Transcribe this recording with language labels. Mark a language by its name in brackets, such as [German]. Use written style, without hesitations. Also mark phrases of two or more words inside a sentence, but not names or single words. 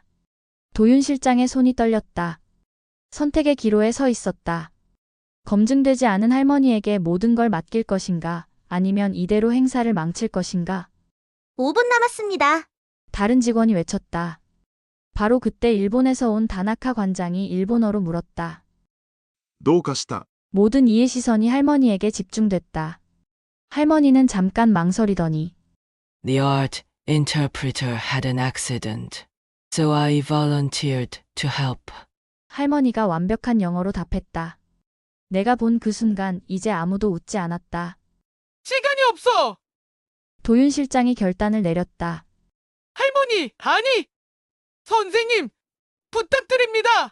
[Korean] 도윤 실장의 손이 떨렸다. 선택의 기로에 서 있었다. 검증되지 않은 할머니에게 모든 걸 맡길 것인가, 아니면 이대로 행사를 망칠 것인가? 5분 남았습니다. 다른 직원이 외쳤다. 바로 그때 일본에서 온 다나카 관장이 일본어로 물었다. [Japanese] どうかした [Korean] 모든 이의 시선이 할머니에게 집중됐다. 할머니는 잠깐 망설이더니 [English] The art interpreter had an accident, so I volunteered to help. [Korean] 할머니가 완벽한 영어로 답했다. 내가 본 그 순간 이제 아무도 웃지 않았다. 시간이 없어. 도윤 실장이 결단을 내렸다. 할머니, 아니. 선생님, 부탁드립니다.